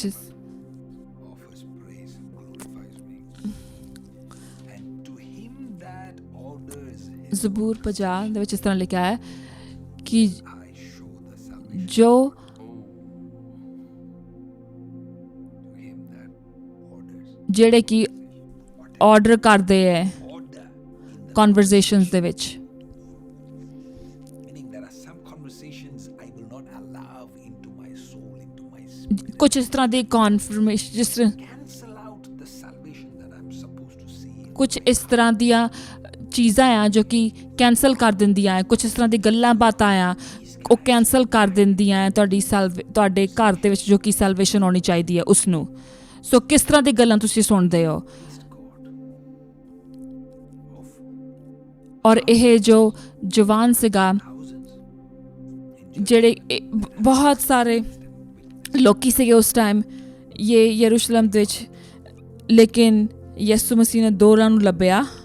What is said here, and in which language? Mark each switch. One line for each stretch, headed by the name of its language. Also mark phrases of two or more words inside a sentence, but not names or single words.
English: offers praise and glorifies me. And to him that orders his
Punjabi: ਜ਼ਬੂਰ 50 ਦੇ ਵਿੱਚ ਇਸ ਤਰ੍ਹਾਂ ਲਿਖਿਆ ਹੈ ਕਿ
English: I show the salvation.
Punjabi: ਜੋ
English: To him that orders.
Punjabi: ਜਿਹੜੇ ਕਿ ਆਰਡਰ ਕਰਦੇ ਹੈ
English: Order in the
Punjabi: ਕਨਵਰਸੇਸ਼ਨਸ ਦੇ ਵਿੱਚ,
English: meaning there are some conversations I will not allow into my soul, into my spirit.
Punjabi: ਕੁਝ ਇਸ ਤਰ੍ਹਾਂ ਦੀ ਕਨਫਰਮੇਸ਼ਨ ਜਿਸ ਤਰ੍ਹਾਂ
English: Cancel out the salvation that I'm supposed to see.
Punjabi: ਕੁਝ ਇਸ ਤਰ੍ਹਾਂ ਦੀਆਂ ਚੀਜ਼ਾਂ ਆ ਜੋ ਕਿ ਕੈਂਸਲ ਕਰ ਦਿੰਦੀਆਂ ਹੈ, ਕੁਝ ਇਸ ਤਰ੍ਹਾਂ ਦੀ ਗੱਲਾਂ ਬਾਤਾਂ ਆ ਉਹ ਕੈਂਸਲ ਕਰ ਦਿੰਦੀਆਂ ਹੈ ਤੁਹਾਡੇ ਘਰ ਦੇ ਵਿੱਚ ਜੋ ਕਿ ਸੈਲਵੇਸ਼ਨ ਆਉਣੀ ਚਾਹੀਦੀ ਹੈ ਉਸ ਨੂੰ। ਸੋ ਕਿਸ ਤਰ੍ਹਾਂ ਦੀ ਗੱਲਾਂ ਤੁਸੀਂ ਸੁਣਦੇ ਹੋ, ਔਰ ਇਹ ਜੋ ਜਵਾਨ ਸੀਗਾ ਜਿਹੜੇ ਬਹੁਤ ਸਾਰੇ ਲੋਕੀ ਸੀਗੇ ਉਸ ਟਾਈਮ ਯਰੂਸ਼ਲਮ ਦੇ ਵਿੱਚ, ਲੇਕਿਨ ਯਿਸੂ ਮਸੀਹ ਨੇ ਦੋਰਾਂ ਨੂੰ ਲੱਭਿਆ